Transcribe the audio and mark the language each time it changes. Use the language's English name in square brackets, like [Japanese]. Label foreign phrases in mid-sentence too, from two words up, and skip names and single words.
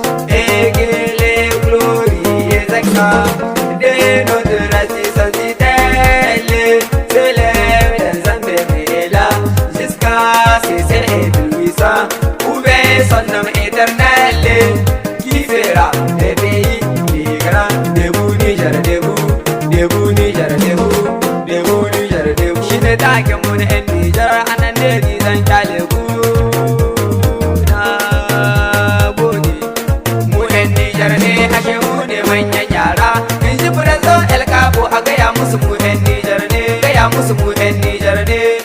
[French] Et que les glorieux accents de notre race sentinelle s'élèvent dans un même élan jusqu'à ce ciel éblouissant. Où est son nom éternel qui fera des pays plus grands. Debout Niger, debout, debout Niger, debout, debout Niger, debout. [Hausa] Shi ne taken mu na 'yan Nijar, a nan ne ni zan kyale ku. Na gode. Mu 'yan Nijar ne, ashe mu ne manyan yara. In ji Firanzo El Capo, a gaya musu mu 'yan Nijar ne. Gaya musu mu 'yan Nijar ne.